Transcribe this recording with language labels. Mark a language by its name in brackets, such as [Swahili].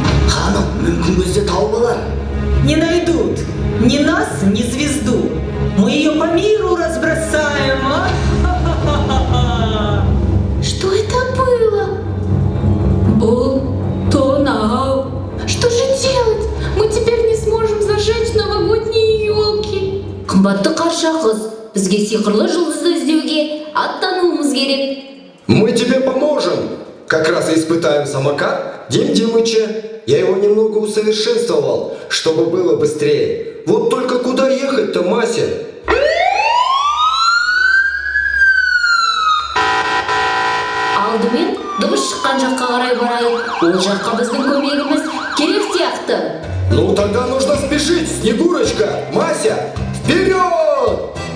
[Kazakh] Ханым, мүмкін көзде тауып алар. [Russian] Не найдут ни нас, ни звезду. Мы ее по миру разбросаем, а? Что это было? Был тонау. Что же делать? Мы теперь не сможем зажечь новогодние елки. [Kazakh] Қымбатты қарша қыз, бізге сиқырлы жұлдызды іздеуге аттануымыз керек. [Russian] Мы тебе поможем. Как раз и испытаем самокат Дим Димыча. Я его немного усовершенствовал, чтобы было быстрее. Вот только куда ехать-то, Мася? [Kazakh] Алдымен дыбыс шыққан жаққа қарай барайық. Ол жаққа біздің көмегіміз керек сияқты. [Russian] Ну тогда нужно спешить, Снегурочка! Мася, вперед!